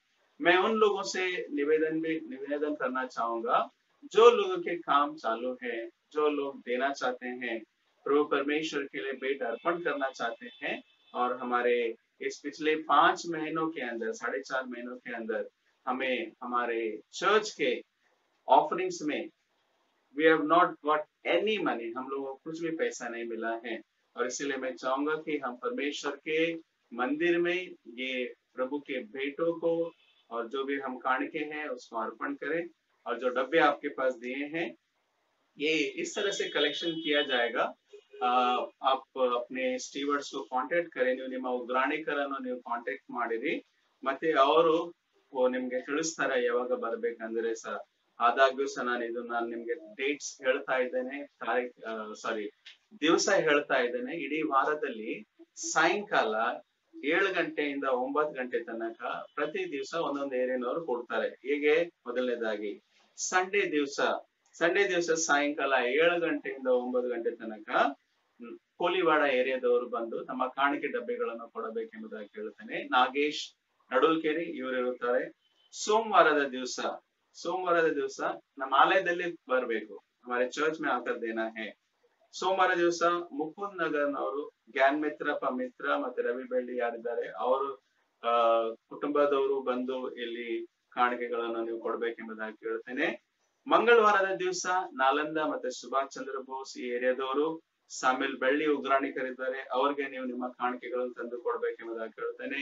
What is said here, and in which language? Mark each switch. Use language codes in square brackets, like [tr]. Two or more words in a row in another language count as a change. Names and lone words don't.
[hi] मैं उन लोगों से निवेदन करना चाहूंगा जो लोगों के काम चालू है, जो लोग देना चाहते हैं, प्रभु परमेश्वर के लिए भेंट अर्पण करना चाहते हैं। और हमारे इस पिछले 5 महीनों के अंदर, 4.5 महीनों के अंदर हमें हमारे चर्च के ऑफरिंग्स में [en] we have not got any money, [hi] हम लोगों को कुछ भी पैसा नहीं मिला है। और इसीलिए मैं चाहूंगा कि हम परमेश्वर के मंदिर में ये प्रभु के भेंटों को और जो भी हम काणके हैं उसको अर्पण करें। और जो डब्बे आपके पास दिए हैं ये इस तरह से कलेक्शन किया जाएगा। आप अपने स्टीवर्ड्स को कांटेक्ट करें, [kn] ನೀವು ನಿಮ್ಮ ಉಗ್ರಾಣಿಕರನ್ನು ನೀವು ಕಾಂಟ್ಯಾಕ್ಟ್ ಮಾಡಿರಿ, ಮತ್ತೆ ಅವರು ನಿಮ್ಗೆ ತಿಳಿಸ್ತಾರೆ ಯಾವಾಗ ಬರ್ಬೇಕಂದ್ರೆ ಸರ್। ಆದಾಗ್ಯೂ ಸಹ ನಾನು ನಿಮ್ಗೆ ಡೇಟ್ಸ್ ಹೇಳ್ತಾ ಇದ್ದೇನೆ, ದಿವಸ ಹೇಳ್ತಾ ಇದ್ದೇನೆ। ಇಡೀ ವಾರದಲ್ಲಿ ಸಾಯಂಕಾಲ 7 ಗಂಟೆಯಿಂದ 9 ಗಂಟೆ ತನಕ ಪ್ರತಿ ದಿವಸ ಒಂದೊಂದು ಏರಿಯಾನವರು ಕೊಡ್ತಾರೆ। ಹೇಗೆ? ಮೊದಲನೇದಾಗಿ ಸಂಡೇ ದಿವಸ ಸಾಯಂಕಾಲ 7 ಗಂಟೆಯಿಂದ 9 ಗಂಟೆ ತನಕ ಕೋಲಿವಾಡ ಏರಿಯಾದವರು ಬಂದು ತಮ್ಮ ಕಾಣಿಕೆ ಡಬ್ಬೆಗಳನ್ನು ಕೊಡಬೇಕೆಂಬುದಾಗಿ ಕೇಳುತ್ತೇನೆ। ನಾಗೇಶ್ ನಡುಲ್ಕೆರೆ ಇವರು ಇರುತ್ತಾರೆ। ಸೋಮವಾರದ ದಿವಸ ನಮ್ಮ ಆಲಯದಲ್ಲಿ ಬರಬೇಕು, [hi] हमारे चर्च में आकर देना है। [kn] ಸೋಮವಾರ ದಿವಸ ಮುಕುಂದ್ ನಗರ್ನವರು ಜ್ಞಾನ್ ಮಿತ್ರ ಮತ್ತೆ ರವಿ ಬೆಳ್ಳಿ ಯಾರಿದ್ದಾರೆ ಅವರು ಕುಟುಂಬದವರು ಬಂದು ಇಲ್ಲಿ ಕಾಣಿಕೆಗಳನ್ನು ನೀವು ಕೊಡಬೇಕೆಂಬುದಾಗಿ ಕೇಳುತ್ತೇನೆ। ಮಂಗಳವಾರದ ದಿವಸ ನಾಲಂದ ಮತ್ತೆ ಸುಭಾಷ್ ಚಂದ್ರ ಬೋಸ್ ಈ ಏರಿಯಾದವರು ಸಾಮಿಲ್ ಬೆಳ್ಳಿ ಉಗ್ರಾಣಿಕರಿದ್ದಾರೆ, ಅವ್ರಿಗೆ ನೀವು ನಿಮ್ಮ ಕಾಣಿಕೆಗಳನ್ನು ತಂದು ಕೊಡಬೇಕೆಂಬುದಾಗಿ ಕೇಳುತ್ತೇನೆ।